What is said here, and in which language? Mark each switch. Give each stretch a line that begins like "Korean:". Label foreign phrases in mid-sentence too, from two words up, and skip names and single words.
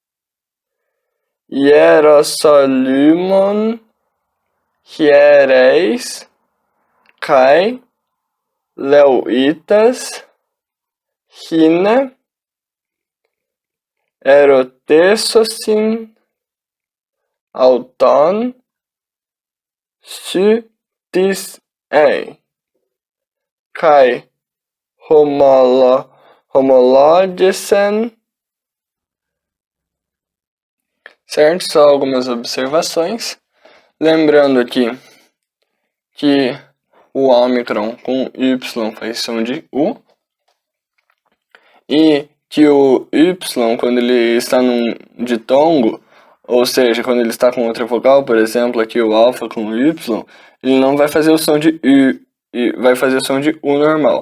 Greek: Ἱεροσολύμων ἱερεῖς καὶ Λευίτας ἵνα ἐρωτήσωσιν αὐτόν Σὺ τίς εἶ καὶ ὡμολόγησεν.
Portuguese: Certo? Só algumas observações. Lembrando aqui que o ômicron com Y faz som de U. E que o Y, quando ele está num ditongo, ou seja, quando ele está com outra vogal, por exemplo, aqui o alfa com o Y, ele não vai fazer o som de U, e vai fazer o som de U normal.